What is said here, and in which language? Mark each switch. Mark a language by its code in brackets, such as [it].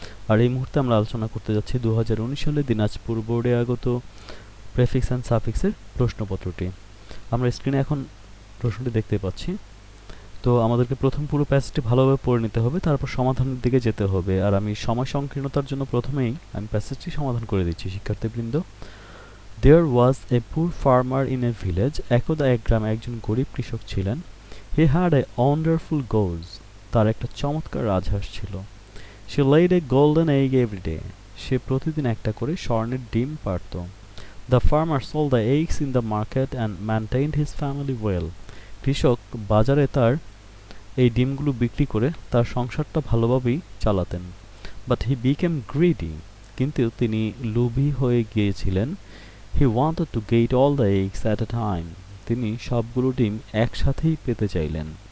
[bn] আর এই মুহূর্তে আমরা আলোচনা করতে যাচ্ছি 2019 সালে দিনাজপুর বোর্ডে আগত প্রেফিক্স অ্যান্ড সাফিক্সের প্রশ্নপত্রটি। আমরা স্ক্রিনে এখন প্রশ্নটি দেখতে পাচ্ছি। তো আমাদেরকে প্রথম পুরো প্যাসেজটি ভালোভাবে পড়ে নিতে হবে, তারপর সমাধানের দিকে যেতে হবে। আর আমি সময় সংকীর্ণতার জন্য প্রথমেই আমি প্যাসেজটি সমাধান করে দিচ্ছি শিক্ষার্থীবৃন্দ। [en] There was a poor farmer in a village. [bn] একদা এক গ্রামে একজন গরিব কৃষক ছিলেন। [en] He had a wonderful goose. [bn] তার একটা চমৎকার রাজহাঁস ছিল। [en] She laid a golden egg every day. [bn] সে প্রতিদিন একটা করে স্বর্ণের ডিম পাড়ত। [en] The farmer sold the eggs in the market and maintained his family well. [bn] কৃষক বাজারে তার এই ডিমগুলো বিক্রি করে তার সংসারটা ভালোভাবেই চালাতেন। [en] But he became greedy. [bn] কিন্তু তিনি লোভী হয়ে গিয়েছিলেন। [en] He wanted to get all the eggs at a time. [bn] তিনি সবগুলো ডিম একসাথেই পেতে চাইলেন।